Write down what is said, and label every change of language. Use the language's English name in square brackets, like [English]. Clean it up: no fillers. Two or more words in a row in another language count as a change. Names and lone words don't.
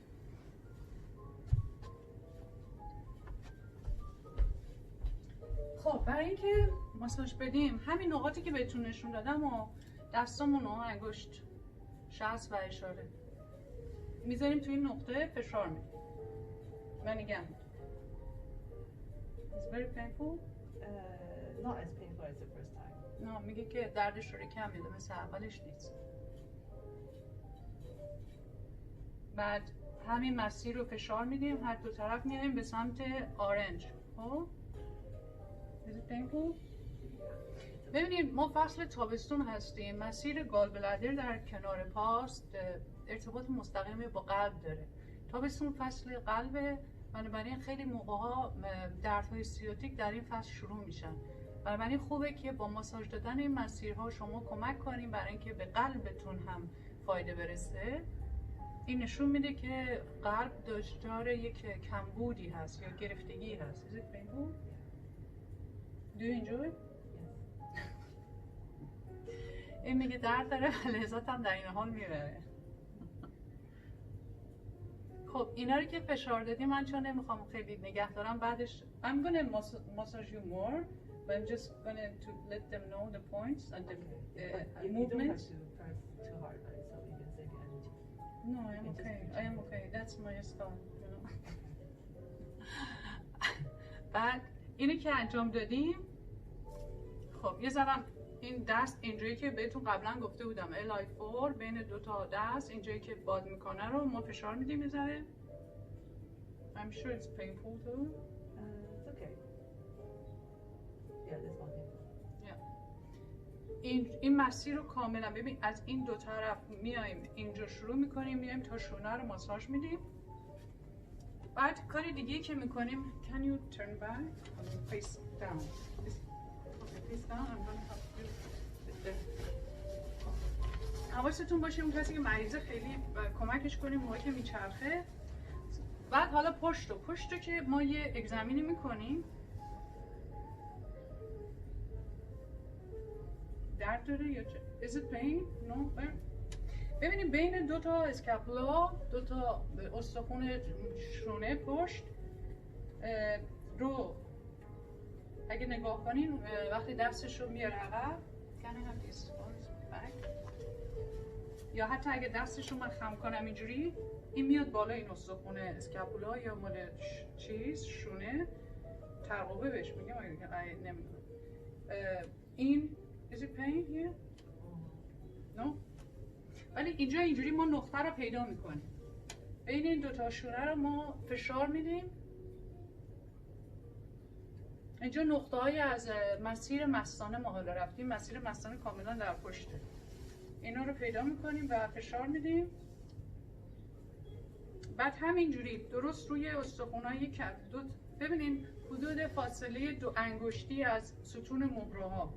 [Persian] خب برای اینکه ماساژ بدیم همین نقاطی که بهتون نشون دادم و دستامون و انگشت، شست و اشاره میذاریم توی این نقطه، فشار میدیم. من میگم [English] It's very painful. Not as painful as the first time. [Persian] نه میگه که دردش رو کم میده، مثل اولش نیست. بعد همین مسیر رو فشار میدیم، هر دو طرف میایم به سمت آرنج. [English] خب Is it painful? [Persian] ببینید ما فصل تابستون هستیم، مسیر گالبلدر در کنار پاست ارتباط مستقیمی با قلب داره. تابستون فصل قلبه، بنابراین خیلی موقع‌ها دردهای سیاتیک در این فصل شروع میشن. بنابراین خوبه که با ماساژ دادن این مسیرها شما کمک کنین برای اینکه به قلبتون هم فایده برسه. این نشون میده که قلب دچار یک کمبودی هست یا گرفتگی هست. [English] Is it painful? Do you enjoy it? [Persian] این میگه درد داره و لذت هم در این حال میبره. خب اینا رو که فشار دادیم، من چون نمیخوام خیلی نگه دارم، بعدش [English] I'm gonna massage you more but I'm just gonna to let them know the points and the movements. You don't have to press too hard, right? So you can save your energy. No, I am okay. I am okay. That's my style, you know. [Persian] بعد اینو که انجام دادیم، خب یه ذره این دست اینجایی که بهتون قبلا گفته بودم LI4 بین دو تا دست اینجایی که باد میکنه رو ما فشار میدیم یه ذره. [English] I'm sure it's painful too. It's okay. Yeah, this one. [Persian] این مسیر رو کاملا ببین، از این دو طرف میایم اینجا شروع میکنیم، میایم تا شونه رو ماساژ میدیم. بعد کار دیگه که میکنیم [English] can you turn back face down. Okay, face down. I'm going to help you. [Persian] حواستون باشه اون کسی که مریضه خیلی کمکش کنیم موقعی که میچرخه. بعد حالا پشت رو که ما یه اگزمینی میکنیم. درد داره یا چه؟ [English] Is it pain? No. [Persian] ببینید بین دو تا اسکاپولا، دو تا استخوان شونه پشت رو اگه نگاه کنین وقتی دستش رو میاره عقب یا حتی اگه دستش رو من خم کنم اینجوری، این میاد بالا، این استخوان اسکاپولا یا مال شونه ترقوبه بهش میگم، نمیدونم. [English] این Is it pain here? No? [Persian] ولی اینجا اینجوری ما نقطه رو پیدا میکنیم. بین این دوتا شونه رو ما فشار میدیم. اینجا نقطه های از مسیر مستانه ما حالا رفتیم، مسیر مستانه کاملا در پشته. اینا رو پیدا میکنیم و فشار میدیم. بعد همینجوری درست روی استخوان‌های کف ببینین حدود فاصله دو انگشتی از ستون مهره ها.